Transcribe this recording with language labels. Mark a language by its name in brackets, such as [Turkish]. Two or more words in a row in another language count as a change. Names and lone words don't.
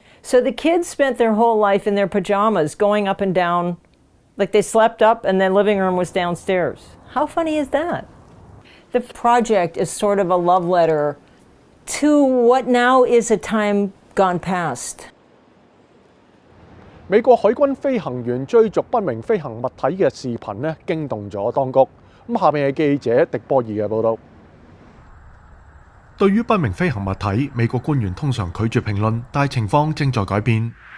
[English] So the kids spent their whole life in their pajamas going up and down. Like they slept up and their living room was downstairs. How funny is that? The project is sort of a love letter to what now is a time gone past. [Cantonese] 美國海軍飛行員追逐不明飛行物體嘅視頻呢，驚動咗當局。咁下面係記者迪波爾嘅報導。對於不明飛行物體，美國官員通常拒絕評論，但係情況正在改變。